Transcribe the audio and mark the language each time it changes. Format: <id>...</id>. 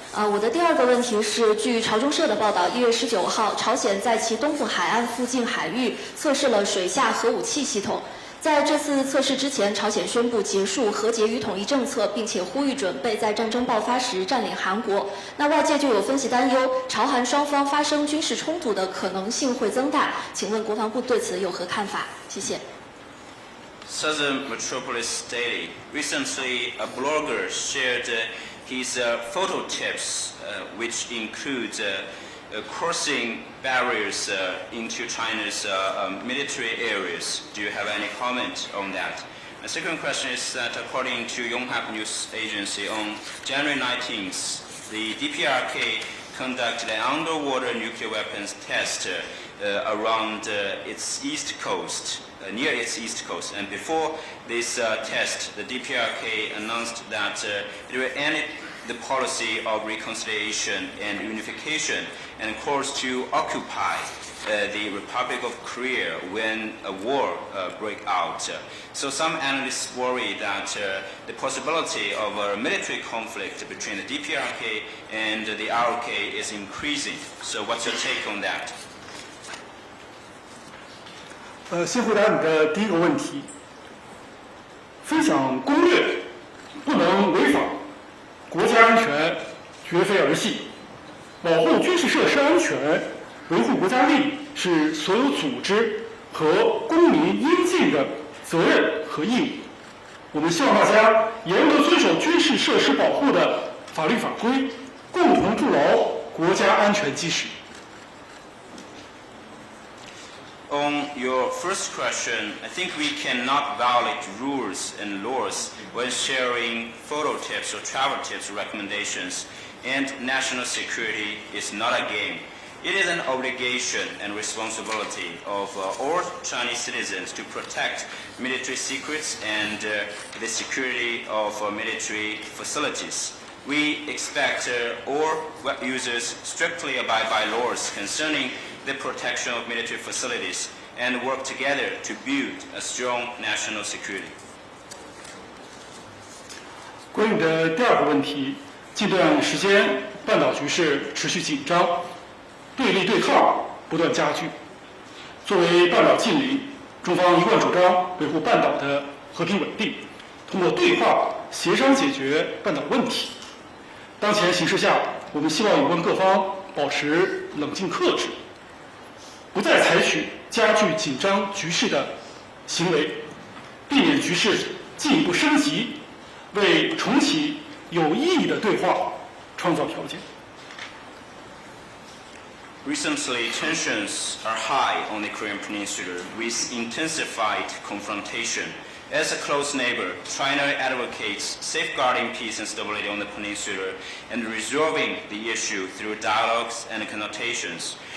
<zh>我的第二个问题是，据朝中社的报道，1月19号，朝鲜在其东部海岸附近海域测试了水下核武器系统。在这次测试之前，朝鲜宣布结束和解与统一政策，并且呼吁准备在战争爆发时占领韩国。那外界就有分析担忧，朝韩双方发生军事冲突的可能性会增大。请问国防部对此有何看法？谢谢。</zh> <en>Southern Metropolis Daily. Recently, a blogger shared his photo tips, which include crossing barriers into China's military areas. Do you have any comment on that? The second question is that according to Yonhap News Agency, on January 19th, the DPRK conducted an underwater nuclear weapons test around its east coast, near its east coast. And before this test, the DPRK announced that it will end the policy of reconciliation and unification and calls to occupy the Republic of Korea when a war breaks out. So some analysts worry that the possibility of a military conflict between the DPRK and the ROK is increasing. So what's your take on that?</en> <zh>先回答你的第一个问题。分享攻略不能违法，国家安全绝非儿戏。保护军事设施安全，维护国家利益是所有组织和公民应尽的责任和义务。我们希望大家严格遵守军事设施保护的法律法规，共同筑牢国家安全基石。</zh> <en>On your first question, I think we cannot violate rules and laws when sharing photo tips or travel tips or recommendations, and national security is not a game. It is an obligation and responsibility of all Chinese citizens to protect military secrets and the security of military facilities. We expect all web users strictly abide by laws concerning the protection of military facilities and work together to build a strong national security.</en> <zh>关于你的第二个问题，近段时间半岛局势持续紧张，对立对抗不断加剧。作为半岛近邻，中方一贯主张维护半岛的和平稳定，通过对话协商解决半岛问题。当前形势下，我们希望有关各方保持冷静克制，不再采取加剧紧张局势的行为，避免局势进一步升级，为重启有意义的对话创造条件。</zh> <en>Recently, tensions are high on the Korean Peninsula with intensified confrontation. As a close neighbor, China advocates safeguarding peace and stability on the peninsula and resolving the issue through dialogues and consultations.</en>